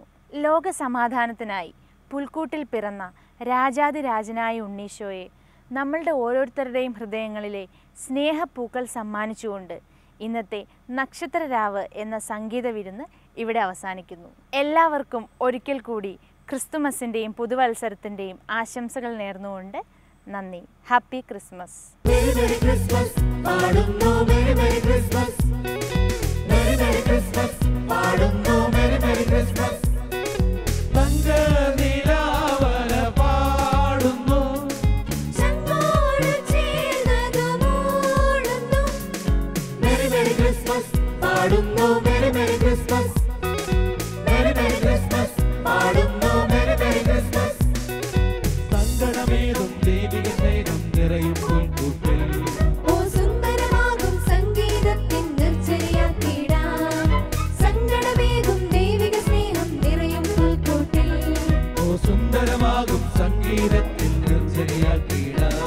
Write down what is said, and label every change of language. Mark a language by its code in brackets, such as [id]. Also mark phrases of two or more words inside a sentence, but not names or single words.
[ml] ലോക സമാധാനത്തിനായി പുൽക്കൂട്ടിൽ പിറന്ന രാജാതിരാജനായ ഉണ്ണീശോയെ നമ്മളുടെ ഓരോരുത്തരുടെയും ഹൃദയങ്ങളിലെ സ്നേഹപ്പൂക്കൾ സമ്മാനിച്ചുകൊണ്ട് ഇന്നത്തെ നക്ഷത്രരാവ് എന്ന സംഗീത വിരുന്ന് ഇവിടെ അവസാനിക്കുന്നു. എല്ലാവർക്കും ഒരിക്കൽ കൂടി ക്രിസ്തുമസിൻ്റെയും പുതുവത്സരത്തിൻ്റെയും ആശംസകൾ നേർന്നുകൊണ്ട് നന്ദി. [en] Happy Christmas. Merry Merry Christmas പാടുന്നു Merry Merry Christmas Merry Merry Christmas പാടുന്നു Merry Merry Christmas [ml] തങ്കനിലാവല പാടുന്നു ചങ്ങോട് ചേർന്നത് മൂളുന്നു [en] Merry Merry Christmas പാടുന്നു Merry Merry Christmas Merry Merry Christmas പാടുന്നു Merry Merry Christmas [ml] സങ്കടമേതും ദൈവിക സ്നേഹം നിറയും പുൽക്കൂട്ടിൽ ഓ സുന്ദരമാകും സംഗീതത്തിൻ നിർജ്ജരിയാക്കിടാം സങ്കടമേകും ദൈവിക സ്നേഹം നിറയും പുൽക്കൂട്ടിൽ ഓ സുന്ദരമാകും സംഗീതത്തിൽ നിർജ്ജരിയാക്കിടാം